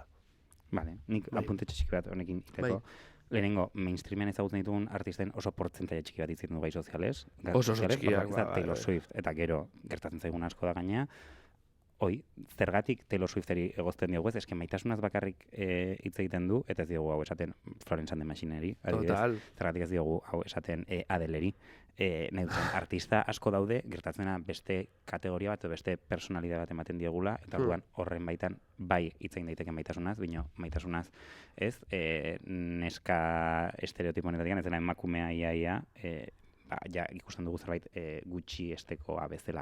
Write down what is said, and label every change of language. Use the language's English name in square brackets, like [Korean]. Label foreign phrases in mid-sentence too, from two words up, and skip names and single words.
[Basque] Vale, nik apunte txiki bat honekin iteko. Lehenengo, mainstreamen ezagutzen ditugun artisten oso portzentaia txiki bat izaten du gai soziales. Oso txikiak. Taylor Swift, eta gero gertatzen zaigun asko da gaina. zergatik Taylor Swifteri egozten diogu ez, eske maitasunaz bakarrik hitz egiten du, eta ez diogu hau esaten Florence and the Machineri, adibidez, zergatik ez diogu hau esaten Adeleri, nahi duzen, artista asko daude, gertatzena beste kategoria bat, beste personalidade bat ematen diegula, eta orduan horren baitan bai hitz egin daiteke maitasunaz, baina maitasunaz ez, neska estereotipo honetatik, ez dela emakumea ia, ja ikusten dugu zerbait gutxi estekoa bezala.